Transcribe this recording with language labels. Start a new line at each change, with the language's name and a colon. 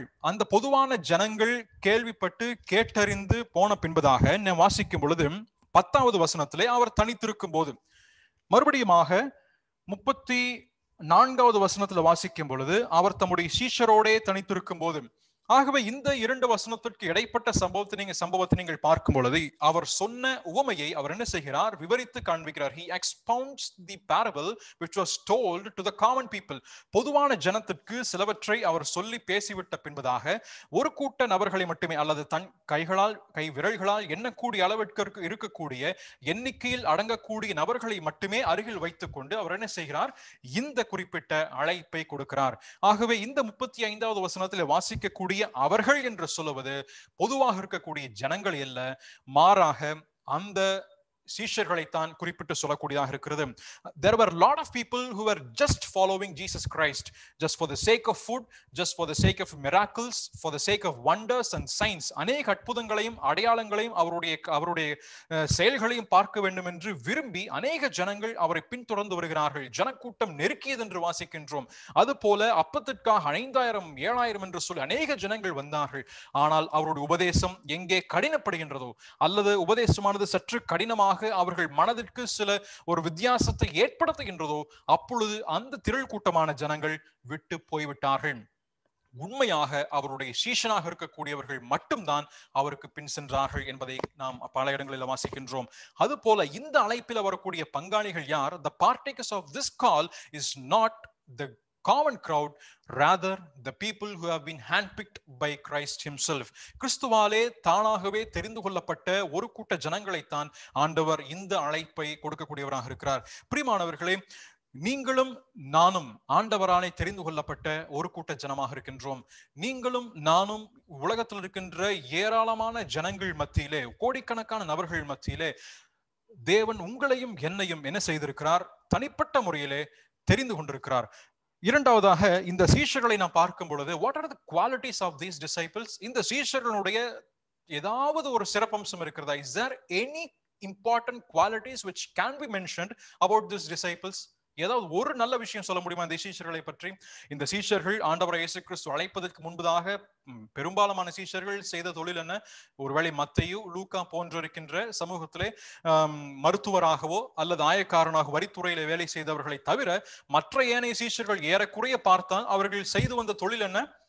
Tamil: அந்த பொதுவான ஜனங்கள் கேள்விப்பட்டு கேட்டறிந்து போன பின்பதாக நான் வாசிக்கும் பொழுது 10வது வசனத்திலே அவர் தனித்திருக்கும் போது, மறுபடியுமாக 34வது வசனத்துல வாசிக்கும் பொழுது அவர் தம்முடைய சீஷரோடே தனித்திருக்கும் போது. ஆகவே இந்த 2 வசனத்திற்கு இடைப்பட்ட சம்பவத்தை நீங்கள் பார்க்கும் பொழுது அவர் சொன்ன உவமையை அவர் என்ன செய்கிறார்? விவரித்து காண்பிக்கிறார்.
English: He expounds the parable which was told to the common people.
Tamil: பொதுவான ஜனத்திற்கு சிலவற்றை அவர் சொல்லி பேசிவிட்ட பின்பதாக ஒரு கூட்ட நபர்களை மட்டுமே, அல்லது தன் கை விரல்களால் எண்ணக்கூடிய அளவிற்கு இருக்கக்கூடிய எண்ணிக்கையில் அடங்கக்கூடிய நபர்களை மட்டுமே அருகில் வைத்துக் கொண்டு அவர் என்ன செய்கிறார்? இந்த குறிப்பிட்ட அழைப்பை கொடுக்கிறார். ஆகவே இந்த 35வது வசனத்தில் வாசிக்கக்கூடிய அவர்கள் என்று சொல்லுவது பொதுவாக இருக்கக்கூடிய ஜனங்கள் அல்ல, மாறாக அந்த சீஷர்களைத்தான் குறிப்பிட்டு சொல்லக்கூடியதாக இருக்கிறது.
English: There were a lot of people who were just following Jesus Christ just for the sake of food, just for the sake of miracles, for the sake of wonders and signs.
Tamil: அநேக அற்புதங்களையும் அடையாளங்களையும் அவருடைய செயல்களையும் பார்க்க வேண்டும் என்று விரும்பி அநேக ஜனங்கள் அவரை பின்தொடர்ந்து வருகிறார்கள். ஜனக்கூட்டம் நெருக்கியது என்று வாசிக்கின்றோம். அதுபோல அப்பத்திற்காக 5000 7000 என்று சொல்லி அநேக ஜனங்கள் வந்தார்கள். ஆனால் அவருடைய உபதேசம் எங்கே கடினப்படுகின்றதோ, அல்லது உபதேசமானது சற்று கடினமாக அவர்கள் மனதிற்கு சில ஒரு வித்தியாசத்தை ஏற்படுத்துகின்றதோ, அப்பொழுது அந்த திரள் கூட்டமான ஜனங்கள் விட்டு போய்விட்டார்கள். உண்மையாக அவருடைய சீஷனாக இருக்கக்கூடியவர்கள் மட்டும்தான் அவருக்கு பின் சென்றார்கள் என்பதை நாம் பல இடங்களில் வாசிக்கின்றோம். அதுபோல இந்த அழைப்பில் வரக்கூடிய பங்காளிகள் யார்?
English: The partakers of this call is not the common crowd, rather the people who have been handpicked by Christ himself.
Tamil: கிறிஸ்துவாலே தானாகவே தெரிந்து கொள்ளப்பட்ட ஒரு கூட்ட ஜனங்களைத்தான் ஆண்டவர் இந்த அழைப்பை கொடுக்கக்கூடியவராக இருக்கிறார். பிரியமானவர்களே, நீங்களும் நானும் ஆண்டவராலே தெரிந்து கொள்ளப்பட்ட ஒரு கூட்ட ஜனமாக இருக்கின்றோம். நீங்களும் நானும் உலகத்தில் இருக்கின்ற ஏராளமான ஜனங்கள் மத்தியிலே, கோடிக்கணக்கான நபர்கள் மத்தியிலே தேவன் உங்களையும் என்னையும் என்ன செய்திருக்கிறார்? தனிப்பட்ட முறையிலே தெரிந்து கொண்டிருக்கிறார். இரண்டாவதாக இந்த சீஷர்களை நாம் பார்க்கும் பொழுது
English: what are the qualities of these disciples?
Tamil: இந்த சீஷர்களுடைய ஏதாவது ஒரு சிறப்பம்சம் இருக்கிறதா?
English: Is there any important qualities which can be mentioned about these disciples?
Tamil: ஏதாவது ஒரு நல்ல விஷயம் சொல்ல முடியுமா இந்த சீஷர்களை பற்றி? இந்த சீஷர்கள் ஆண்டவரை இயேசு கிறிஸ்து அழைப்பதற்கு முன்பதாக பெரும்பாலான சீஷர்கள் செய்த தொழில் என்ன? ஒருவேளை மத்தேயு, லூக்கா போன்றிருக்கின்ற சமூகத்திலே மருத்துவராகவோ அல்லது ஆயக்காரனாக வரித்துறையில வேலை செய்தவர்களை தவிர மற்ற ஏனைய சீஷர்கள் ஏறக்குறைய பார்த்தால் அவர்கள் செய்து வந்த தொழில் என்ன?